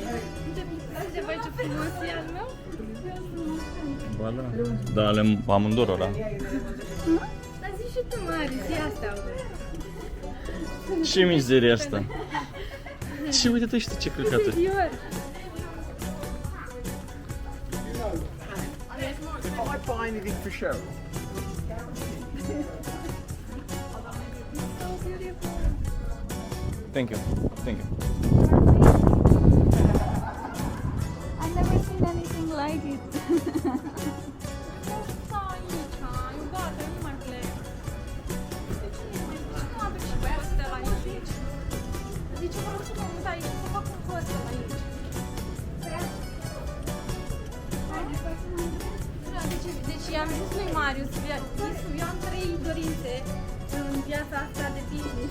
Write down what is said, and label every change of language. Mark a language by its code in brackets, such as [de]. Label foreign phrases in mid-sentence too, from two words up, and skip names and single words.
[ro] Uite, vai ce frumos e al meu! Ba da. Da, ale amândurora. Dar zici și tu, Mari, zi asta! Ce mizerie asta? Ce uite-te și tu ce căcată. Interior! [en] I buy anything for Cheryl? Thank you. Thank you. I've never seen anything like it. [ro] Stai aici, iubate, nu mai plec. De ce nu aduc și hostel aici? De ce vreau să mă mut aici, să fac un hostel aici? Da, deci i-am zis lui Marius, eu am 3 dorințe în viața asta de business.